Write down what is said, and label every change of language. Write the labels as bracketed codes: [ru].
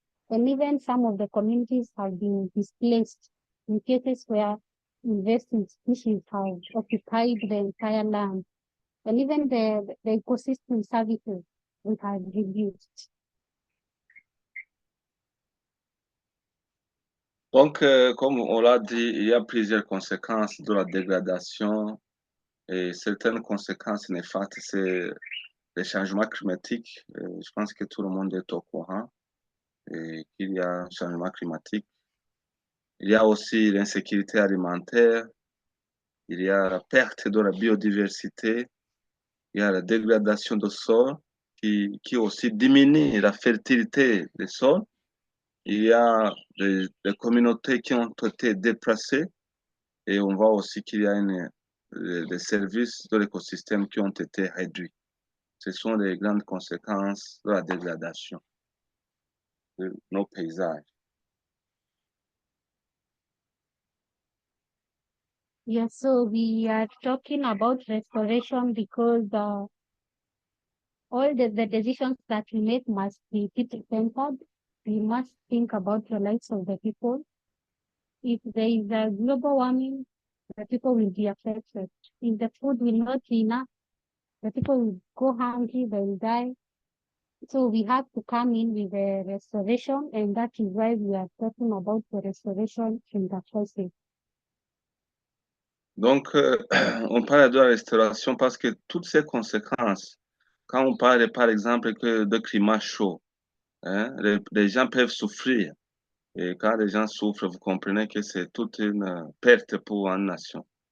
[en] And even some of the communities have been displaced in cases where invasive species have occupied the entire land. And even the ecosystem services we have reduced. [fr] Donc, comme on l'a dit, il y a plusieurs conséquences de la dégradation et certaines conséquences néfastes, c'est les changements climatiques. Je pense que tout le monde est au courant et qu'il y a un changement climatique. Il y a aussi l'insécurité alimentaire, il y a la perte de la biodiversité, il y a la dégradation des sols qui aussi diminue la fertilité des sols. Il y a des communautés qui ont été déplacées et on voit aussi qu'il y a des services de l'écosystème qui ont été réduits. Ce sont les grandes conséquences de la dégradation de nos paysages. [en] Yes, so we are talking about restoration because all the decisions that we make must be people-centered. We must think about the lives of the people. If there is a global warming, the people will be affected. If the food will not be enough, the people will go hungry, they will die. So we have to come in with the restoration, and that is why we are talking about the restoration in the first place. [fr] Donc, on parle de la restauration parce que toutes ces conséquences, quand on parle par exemple que de climat chaud, hein, les gens peuvent souffrir. Et quand les gens souffrent, vous comprenez que c'est toute une perte pour une nation.